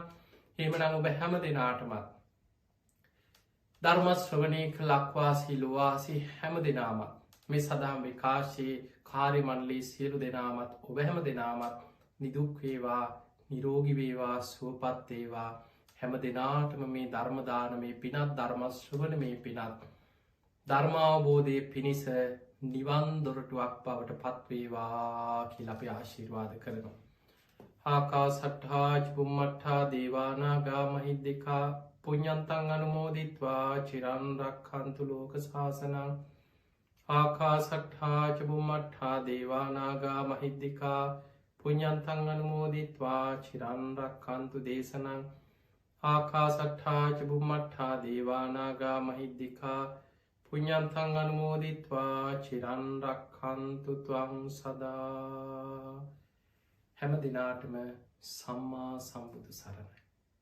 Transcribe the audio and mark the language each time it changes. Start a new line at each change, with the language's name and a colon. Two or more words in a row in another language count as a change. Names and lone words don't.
Sinhala: එහෙමනම් ඔබ හැම දෙනාටමත් ධර්ම ශ්‍රවණය කළ ලක්වාසී ලෝවාසී හැම දෙනාමත් මේ සදහම් විකාශයේ කාර්ය මණ්ඩලයේ සියලු දෙනාමත් ඔබ හැම දෙනාමත් නිදුක් වේවා, නිරෝගී වේවා, සුවපත් වේවා. හැම දෙනාටම මේ ධර්ම දානමේ පිනත්, ධර්ම ශ්‍රවණමේ පිනත්, ධර්මාවබෝධයේ පිණිස නිවන් දොරටුවක් බවට පත්වේවා කියලා අපි ආශිර්වාද කරනවා.
Pali: ආකාසට්ඨා ච බුම්මට්ඨා දේවා නාග මහිද්దికා පුඤ්ඤන්තං අනුමෝදිත්වා චිරන් රක්ඛන්තු ලෝක ශාසනං. ආකාසට්ඨා ච බුම්මට්ඨා දේවා නාග මහිද්దికා පුඤ්ඤන්තං අනුමෝදිත්වා චිරන් රක්ඛන්තු දේශනං. ආකාසට්ඨා ච බුම්මට්ඨා දේවා නාග මහිද්దికා පුඤ්ඤන්තං අනුමෝදිත්වා චිරන් රක්ඛන්තු ත්වං සදා.
Sinhala: හැම දිනාටම සම්මා සම්බුදු සරණයි.